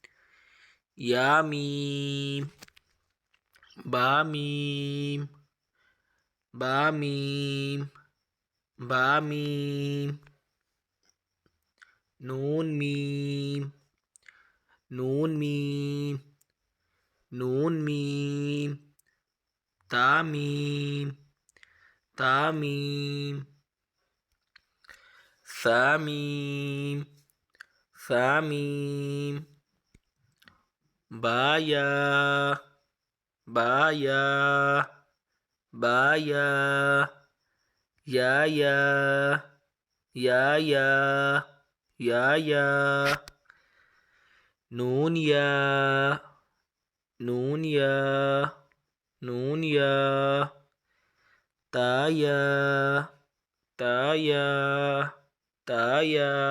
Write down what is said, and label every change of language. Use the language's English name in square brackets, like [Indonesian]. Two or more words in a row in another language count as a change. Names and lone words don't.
[Arabic] يا ميم، با ميم، با ميم، با ميم, نون ميم، نون ميم، نون ميم, तामीम, تا ميم، ثا ميم، ثا ميم, با يا، با يا، با يا, يا، يا، يا، نون يا، نون يا، نون يا، تا يا، تا يا، تا يا,